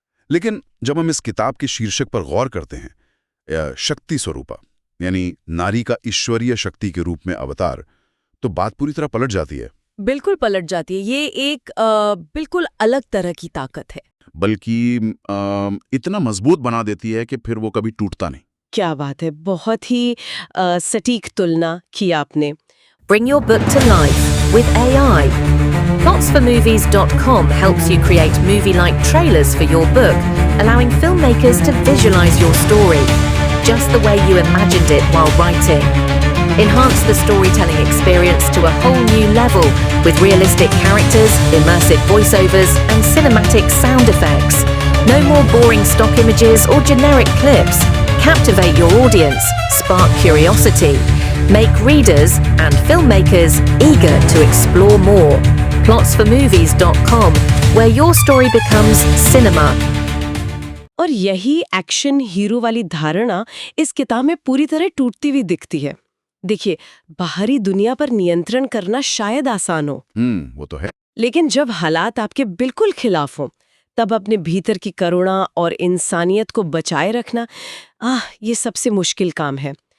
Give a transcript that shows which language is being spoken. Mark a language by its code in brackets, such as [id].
[hi] लेकिन जब हम इस किताब के शीर्षक पर गौर करते हैं, शक्ति स्वरूपा यानी नारी का ईश्वरीय शक्ति के रूप में अवतार, तो बात पूरी तरह पलट जाती है. बिल्कुल पलट जाती है. ये एक बिल्कुल अलग तरह की ताकत है, बल्कि इतना मजबूत बना देती है कि फिर वो कभी टूटता नहीं. क्या बात है, बहुत ही सटीक तुलना की आपने. [en] Bring your book to life with AI. Plotsformovies.com helps you create movie-like trailers for your book, allowing filmmakers to visualize your story, just the way you imagined it while writing. Enhance the storytelling experience to a whole new level with realistic characters, immersive voiceovers, and cinematic sound effects. No more boring stock images or generic clips. Captivate your audience, spark curiosity, make readers and filmmakers eager to explore more. Plotsformovies.com, where your story becomes cinema. [hi] और यही action hero वाली धारणा इस किताब में पूरी तरह टूटती हुई दिखती है. देखिए, बाहरी दुनिया पर नियंत्रण करना शायद आसान हो, वो तो है. लेकिन जब हालात आपके बिल्कुल खिलाफ हो, तब अपने भीतर की करुणा और इंसानियत को बचाए रखना, ये सबसे मुश्किल काम है.